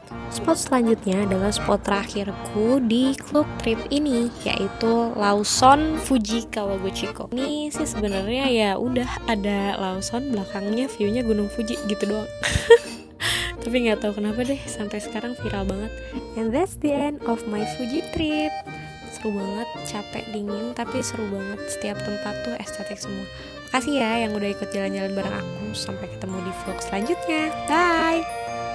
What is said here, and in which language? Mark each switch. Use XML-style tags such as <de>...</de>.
<id>Spot selanjutnya adalah spot terakhirku di klub trip ini, yaitu Lawson Fuji Kawaguchiko. Ini sih sebenarnya ya udah ada Lawson, belakangnya view-nya Gunung Fuji gitu doang. Tapi nggak tahu kenapa deh sampai sekarang viral banget.</id> <en>And that's the end of my Fuji trip.</en> <id>Seru banget, capek dingin tapi seru banget. Setiap tempat tuh estetik semua. Makasih ya yang udah ikut jalan-jalan bareng aku. Sampai ketemu di vlog selanjutnya. Bye.</id>